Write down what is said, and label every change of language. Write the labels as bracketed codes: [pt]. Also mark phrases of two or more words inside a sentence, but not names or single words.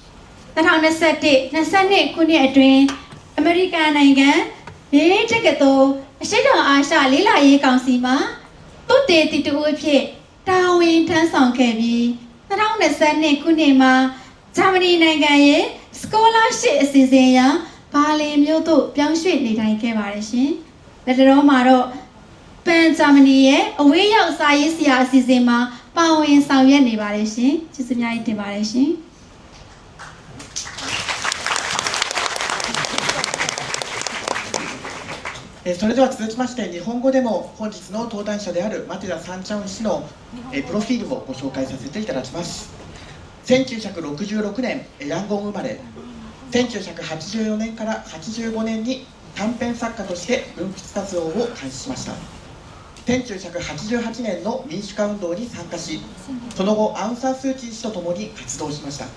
[my] 2021-22 ခုနှစ်အတွင်းအမေရိကန်နိုင်ငံမြေတက္ကသိုလ်အရှေ့တောင်အာရှလေးလာရေးကောင်စီမှာသုတေသီတဦးအဖြစ်တာဝန်ထမ်းဆောင်ခဲ့ပြီး2022ခုနှစ်မှာဂျာမနီနိုင်ငံရဲ့ Scholarship အစီအစဉ်အရဘာလင်မြို့သို့ပြောင်းရွှေ့နေထိုင်ခဲ့ပါတယ်ရှင်။လက်တော်မှာတော့ပန်ဂျာမနီရဲ့အဝေးရောက်စာရေးဆရာအစီအစဉ်မှာပါဝင်ဆောင်ရွက်နေပါတယ်ရှင်။ကျေးဇူးများကြီးတင်ပါတယ်ရှင်။ [ja] それでは続きまして日本語でも本日の登壇者であるマティダ・サンチャン氏のプロフィールをご紹介させていただきます。1966年ヤンゴン生まれ、1984年から85年に短編作家として文筆活動を開始しました。1988年の民主化運動に参加し、その後アウン・サン・スー・チー氏と共に活動しました